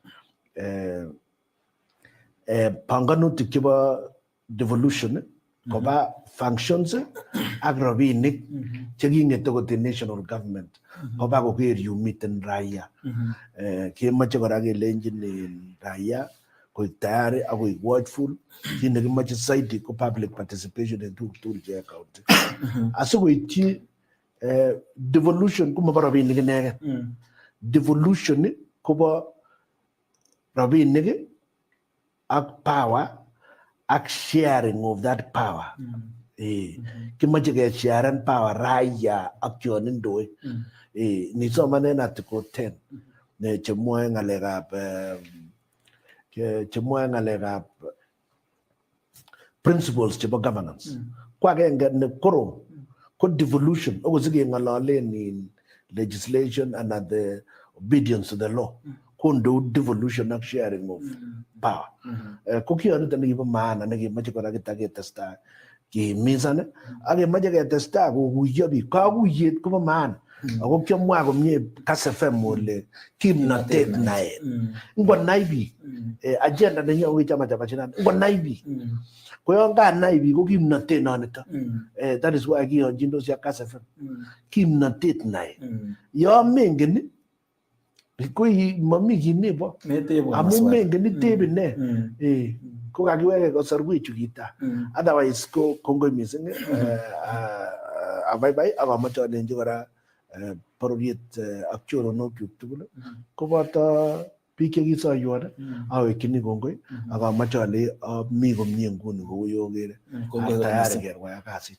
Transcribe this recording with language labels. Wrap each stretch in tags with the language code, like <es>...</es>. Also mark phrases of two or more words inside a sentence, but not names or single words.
<kln>panganutik chebo devolution koba functions ak rabinik cheking'ete kot</kln> <en>national government</en> <kln>koba koker yu miten raia kemoche kora kelenjin raia koik tayari ak koik watchful. Kit nekimache zaidi ko</kln> <en>public participation</en> <kln>en tuguk tugul che county. Asikoityi devolution ko mabo rabinik inegen. Devolution kobo rabinik ak power ak</kln> <en>sharing of that power.</en> <kln>Kimache ke sharen power raya ak yon indoi. Nisomanen article 10 ne chemwoe ngalekab principles chebo governance. Ko agenge ne korom ko devolution okosike ngalolen</kln> <en>in legislation and the obedience to the law.</en> <kln>Kondo devolution ak</kln> <en>sharing of power.</en> <kln>Ko kiyonito nekibo maana nekimache kora kitaketesta kihimizane ak kemache ketesta kokuyo biik. Kakuyet kobo maana. Ako kiamwa komie Kass FM ole kimnatet naet. Ngonai biik agenda nenyo ko</kln> <sw>chama cha mashinani.</sw> <kln>Ngonai biik. Ko yon kanai biik ko kimnatet nonito.</kln> <en>That is why</en> <kln>kiyonjindos ya Kass FM. Kimnatet naet. Yon mengen ko mami kit nebo amu mengen itebe ne. Ko kakiweke kasarwechu kita. Otherwise ko kongoi mising abaibai ak amache alenji kora bororiet ak choronokchuk tugul koboto biik chekisoiwon awekchini kongoi ak amache ale mi komie nguni kou yokere tayari kerwai kasit.</kln>